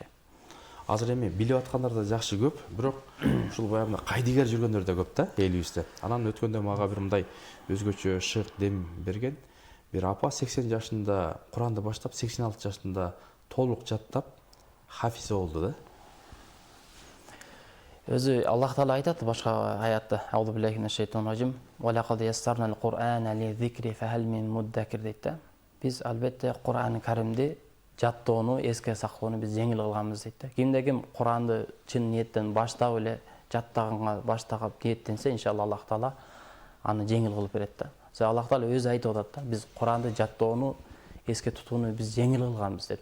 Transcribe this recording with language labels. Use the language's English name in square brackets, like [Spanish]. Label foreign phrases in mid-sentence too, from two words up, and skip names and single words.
[Kyrgyz] Азыр эми билип аткандар да жакшы көп, бирок ушул баягы кайдыгер жүргөндөр да көп да элибизде. Анан өткөндө мага бир мындай өзгөчө шык дем берген бир апа 80 жашында Куранды баштап, 86 жашында толук жаттап хафиз болду да. Өзү Аллах таала айтат башка аятта: [Arabic] "أعوذ بالله من الشيطان الرجيم. ولقد يسرنا القرآن للذكر فهل من مدكر" [Kyrgyz] дейт да. Биз албетте Кур'ан Каримди жаттоону, эске сактоону биз жеңил кылганбыз дейт да. Кимде ким Куранды чын ниеттен баштап эле жаттаганга баштагып ниеттенсе, иншалла Аллах таала аны жеңил кылып берет да. Аллах таала өзү айтып атат да: "Биз Куранды жаттоону, эске тутууну биз жеңил кылганбыз" дейт.